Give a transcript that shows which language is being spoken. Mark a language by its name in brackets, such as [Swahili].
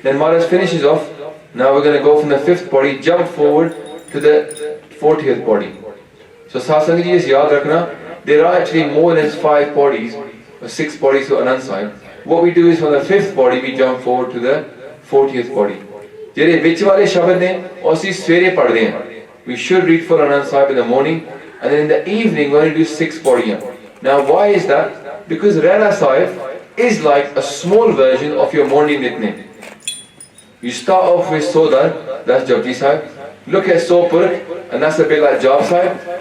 [English] Then Maharaj finishes off. Now we're going to go from the 5th body, jump forward to the 40th body. So Satsang ji is [Punjabi] yaad rakhna, [English] there are actually more than 5 bodies, or 6 bodies to Anand Sahib. What we do is from the 5th body, we jump forward to the 40th body. [Punjabi] ਜਿਹੜੇ ਵਿੱਚ ਵਾਲੇ ਸ਼ਬਦ ਨੇ ਉਹ ਅਸੀਂ ਸਵੇਰੇ ਪੜ੍ਹਦੇ ਹਾਂ. [English] We should read for Anand Sahib in the morning, and then in the evening we're going to do 6 ਪੌੜੀਆਂ. Now why is that? Because Rehraas Sahib is like a small version of your morning nitne. You start off with Sodar, that's Japji Sahib. Look at Sopur, and that's a bit like Jap Sahib.